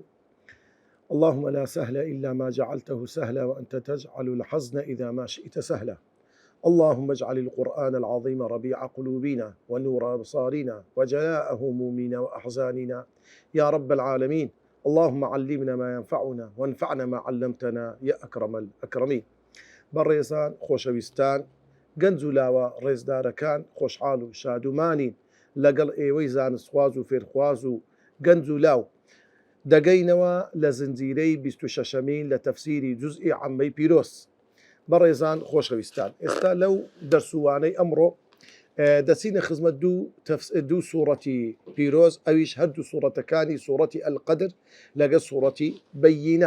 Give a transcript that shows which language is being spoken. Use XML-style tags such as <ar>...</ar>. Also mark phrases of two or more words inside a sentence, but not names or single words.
<ar>اللهم لا سهل إلا ما جعلته سهلا، وأنت تجعل الحزن إذا ما شئت سهلا. اللهم اجعل القرآن العظيم ربيع قلوبنا ونور أبصارنا وجلاء همومنا وأحزاننا يا رب العالمين. اللهم علمنا ما ينفعنا وانفعنا ما علمتنا يا أكرم الأكرمين.</ar> <ckb>بەڕێزان خۆشەویستان، گەنج و لاوە ڕێزدارەکان، خۆشحاڵ و شادومانین لەگەڵ ئێوەی زانستخواز و فێرخواز و گەنج و لاو دەگەینەوە لە زنجیرەی 26مین لە تەفسیری جوزئی عەمەی پیرۆز. بەڕێزان خۆشەویستان، ئێستا لەو دەرسوانەی ئەمڕۆ دەچینە خزمەت دوو سوورەتی پیرۆز، ئەویش هەردوو سوورەتەکانی سوورەتی ئەلقەدر لەگە سوورەتی بەیینە.</ckb>